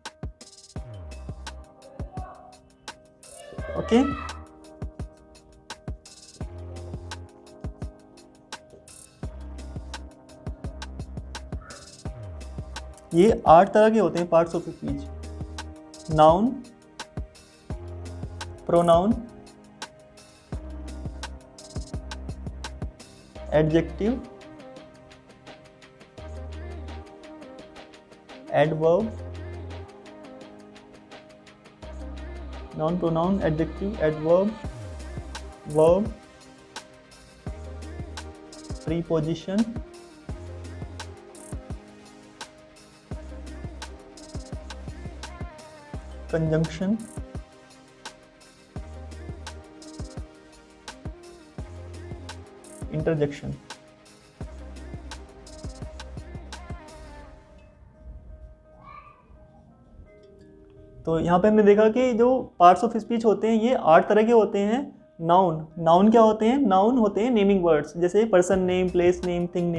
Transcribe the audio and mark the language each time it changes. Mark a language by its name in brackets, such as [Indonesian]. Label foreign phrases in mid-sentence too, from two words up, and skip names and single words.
[Hindi] ओके, ये 8 तरह के होते हैं [English] parts of speech. noun, pronoun, adjective, adverb, noun, pronoun, adjective, adverb, verb, preposition, conjunction, interjection। [Hindi] तो यहाँ पे हमने देखा कि जो [English] parts of speech [Hindi] होते हैं ये 8 तरह के होते हैं। नाउन, नाउन क्या होते हैं? [English] noun [Hindi] होते हैं [English] naming words, जैसे person name, place name, thing name।